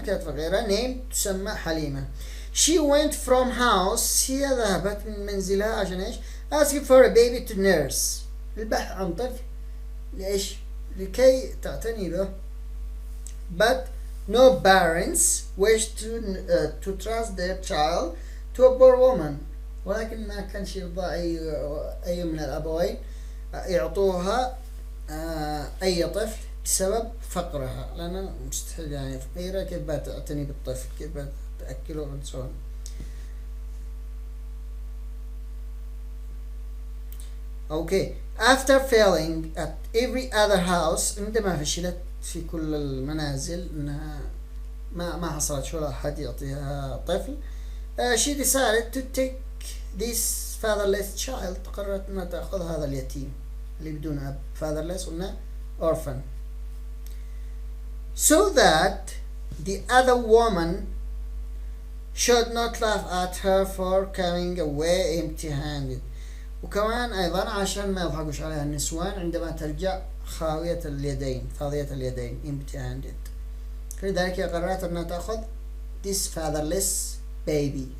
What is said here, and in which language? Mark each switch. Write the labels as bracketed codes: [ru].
[ar] كانت فقيرة [en] named [ar] تسمى حليمة. [en] She went from house. [ar] هي ذهبت من منزلها عشان ايش؟ [en] asking for a baby to nurse. [ar] البحث عن طفل لإيش؟ لكي تعتني به. [en] But no parents wished to trust their child to a poor woman. [ar] ولكن ما كانش يرضى أي من الأبوين يعطوها أي طفل بسبب فقرها، لأنها مستحيل يعني فقيرة، كيف بتعتني بالطفل، كيف بتأكله وتسوي. [en] Okay. After failing at every other house. [ar] عندما فشلت في كل المنازل إنها ما حصلت ولا أحد يعطيها طفل. [en] She decided to take this fatherless child. [ar] قررت أنها تأخذ هذا اليتيم اللي بدون أب. [en] fatherless [ar] قلنا [en] orphan. So that the other woman should not laugh at her for coming away empty-handed. [ar] وكمان أيضا عشان ما يضحكوش عليها النسوان عندما ترجع خاوية اليدين، فاضية اليدين [en] empty-handed. [ar] لذلك قررت أنها تأخذ [en] this fatherless baby.